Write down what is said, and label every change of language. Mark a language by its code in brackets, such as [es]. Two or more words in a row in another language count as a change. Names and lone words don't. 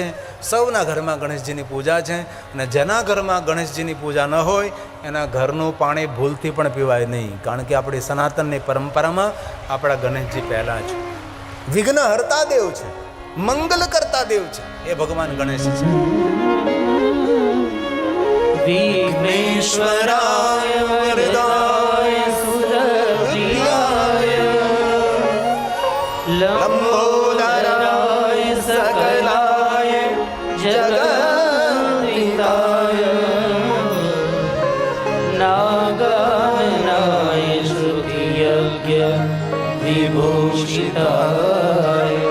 [gu] સૌના ઘરમાં ગણેશજીની પૂજા છે અને જેના ઘરમાં ગણેશજીની પૂજા ન હોય એના ઘરનું પાણી ભૂલથી પણ પીવાય નહીં. કારણ કે આપણી સનાતનની પરંપરામાં આપણા ગણેશજી પહેલાં છે. વિઘ્ન હરતા દેવ છે, મંગલ કરતા દેવ છે એ ભગવાન ગણેશ છે. [sa] ईश्वराय वरदाय सुरप्रियाय लंबोदराय सकलाय जगन्निताय नागाननाय श्रुतियज्ञ विभूषिताय